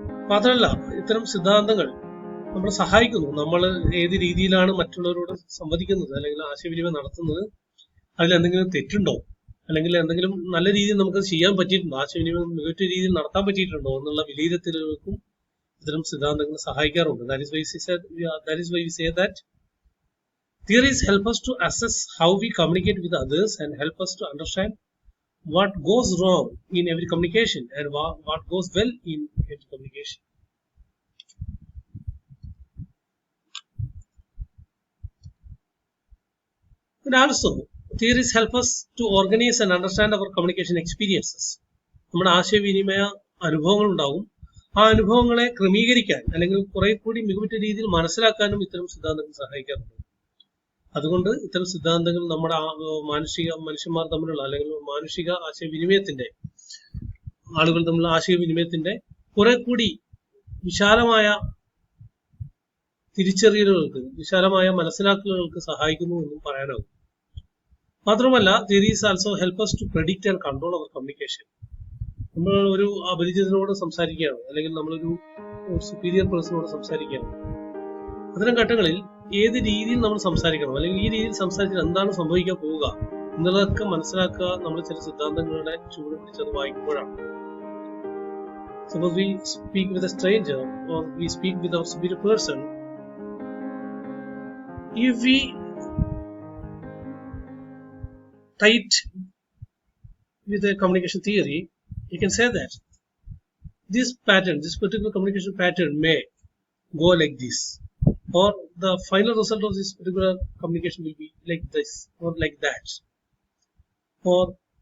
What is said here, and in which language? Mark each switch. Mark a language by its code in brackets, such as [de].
[ml] മാത്രമല്ല ഇത്തരം സിദ്ധാന്തങ്ങൾ നമ്മളെ സഹായിക്കുന്നു. നമ്മൾ ഏത് രീതിയിലാണ് മറ്റുള്ളവരോട് സംവദിക്കുന്നത് അല്ലെങ്കിൽ ആശയവിനിമയം നടത്തുന്നത്, അതിൽ എന്തെങ്കിലും തെറ്റുണ്ടോ, അല്ലെങ്കിൽ എന്തെങ്കിലും നല്ല രീതിയിൽ നമുക്ക് ചെയ്യാൻ പറ്റിയിട്ടുണ്ടോ, ആശയവിനിമയം മികച്ച രീതിയിൽ നടത്താൻ പറ്റിയിട്ടുണ്ടോ എന്നുള്ള വിലയിരുത്തലുകൾക്കും ഇത്തരം സിദ്ധാന്തങ്ങൾ സഹായിക്കാറുണ്ട്. [en] That is why we say that theories help us to assess how we communicate with others and help us to understand what goes wrong in every communication and what goes well in every communication. And also, theories help us to organize and understand our communication experiences. [ml] നമ്മുടെ ആശയവിനിമയ അനുഭവങ്ങൾ ഉണ്ടാവും. ആ അനുഭവങ്ങളെ ക്രമീകരിക്കാൻ അല്ലെങ്കിൽ കുറെ കൂടി മികവുറ്റ രീതിയിൽ മനസ്സിലാക്കാനും ഇത്തരം സിദ്ധാന്തങ്ങൾ സഹായിക്കാറുണ്ട്. അതുകൊണ്ട് ഇത്തരം സിദ്ധാന്തങ്ങൾ നമ്മുടെ മനുഷ്യന്മാർ തമ്മിലുള്ള അല്ലെങ്കിൽ മാനുഷിക ആശയവിനിമയത്തിന്റെ, ആളുകൾ തമ്മിലുള്ള ആശയവിനിമയത്തിന്റെ കുറെ കൂടി വിശാലമായ തിരിച്ചറിയലുകൾക്ക്, വിശാലമായ മനസ്സിലാക്കലുകൾക്ക് സഹായിക്കുന്നു എന്നും പറയാനാകും. മാത്രമല്ല, [en] theories also help us to predict and control our communication. [ml] നമ്മൾ ഒരു അപരിചിതനോട് സംസാരിക്കുകയാണ്, അല്ലെങ്കിൽ നമ്മളൊരു സുപ്പീരിയർ പേഴ്സണോട് സംസാരിക്കുകയാണ്. അത്തരം ഘട്ടങ്ങളിൽ ഏത് രീതിയിൽ നമ്മൾ സംസാരിക്കണം, അല്ലെങ്കിൽ ഈ രീതിയിൽ സംസാരിച്ചാൽ എന്താണ് സംഭവിക്കാൻ പോവുക എന്നുള്ളതൊക്കെ മനസ്സിലാക്കുക നമ്മൾ ചില സിദ്ധാന്തങ്ങളുടെ ചൂട് പിടിച്ചത് വായിക്കുമ്പോഴാണ്. [en] Suppose we speak with a stranger or we speak with our superior person. If we tight with a communication theory, you can say that this particular communication pattern may go like this, or the final result of this particular communication will be like this or like that, or